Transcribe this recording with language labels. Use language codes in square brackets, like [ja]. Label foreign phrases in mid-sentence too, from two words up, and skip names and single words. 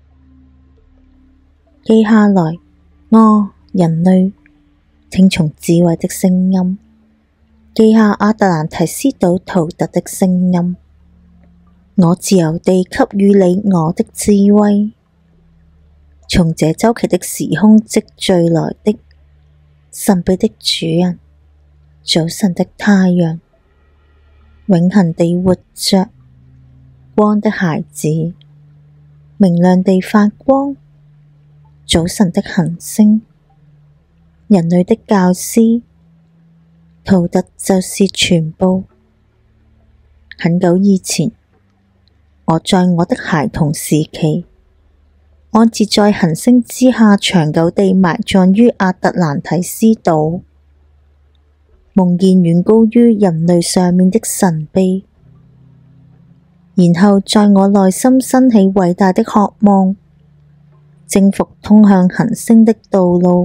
[zh] 記下來，人類，聽從智慧的聲音。記下亞特蘭提斯島圖特的聲音。我自由地給予你我的智慧，從這週期的時空積聚來的神秘的主人，早晨的太陽，永恆地活着，光的孩子，明亮地發光，早晨的行星，人類的教師。圖特就是全部。很久以前，我在我的孩童時期，安置在行星之下，長久地埋葬於亞特蘭提斯島，夢見遠高於人類上面的神秘。然後在我內心升起偉大的渴望，征服通向行星的道路。